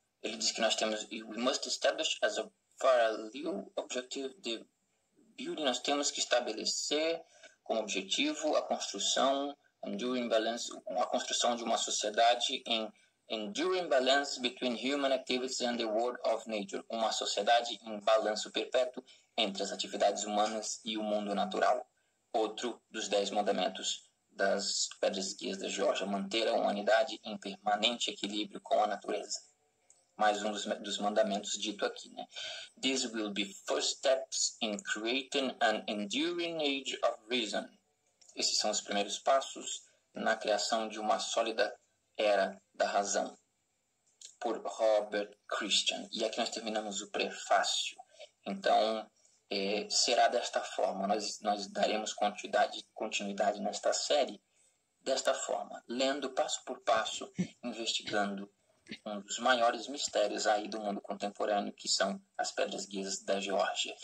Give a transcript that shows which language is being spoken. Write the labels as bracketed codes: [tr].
[pt] Ele diz que nós temos, [en] we must establish as a parallel objective the building, [pt] nós temos que estabelecer como objetivo a construção de uma sociedade em [en] enduring balance between human activities and the world of nature, [pt] uma sociedade em balanço perpétuo entre as atividades humanas e o mundo natural. Outro dos 10 mandamentos das Pedras Guias da Geórgia, manter a humanidade em permanente equilíbrio com a natureza. Mais um dos mandamentos dito aqui, né? [en] These will be first steps in creating an enduring age of reason. [pt] Esses são os primeiros passos na criação de uma sólida era da razão. Por Robert Christian. E aqui nós terminamos o prefácio. Então, será desta forma. Nós daremos continuidade nesta série desta forma, lendo passo por passo, investigando um dos maiores mistérios aí do mundo contemporâneo, que são as Pedras Guias da Geórgia.